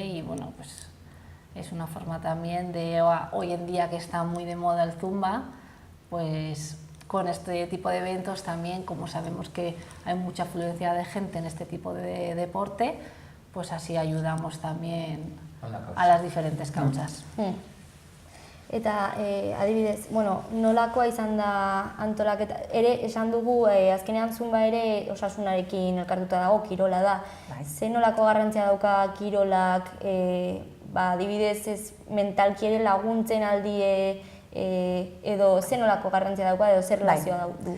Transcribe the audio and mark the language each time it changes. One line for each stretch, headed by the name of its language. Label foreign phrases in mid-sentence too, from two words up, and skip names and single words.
Spanish: Y bueno, pues es una forma también de, hoy en día que está muy de moda el zumba, pues con este tipo de eventos también, como sabemos que hay mucha afluencia de gente en este tipo de deporte, pues así ayudamos también a las diferentes causas.
Basque: Eta adibidez, bueno, nolakoa izan da antolaketa, ere esan dugu azkenean zumba ere osasunarekin elkartuta dago, kirola da. Ze nolako garrantzia dauka kirolak, adibidez ez mentalki ere laguntzen aldie, edo ze nolako garrantzia dauka edo zer relazioa du?